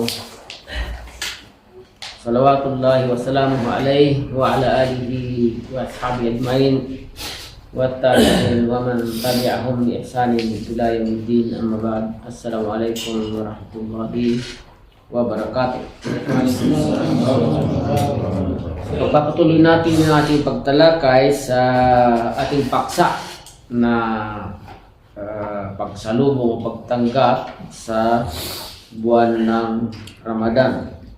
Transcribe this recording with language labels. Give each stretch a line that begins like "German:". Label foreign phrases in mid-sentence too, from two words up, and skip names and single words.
Arabic: صلوات الله وسلامه عليه وعلى آله وأصحابه أجمعين. والتابعين ومن تبعهم بإحسان إلى يوم الدين، أما بعد. السلام عليكم ورحمة الله وبركاته.
Filipino: Pagpapatuloy natin ang ating pagtalakay sa ating paksa na pagsalubong o pagtanggap sa buwan ng Ramadan.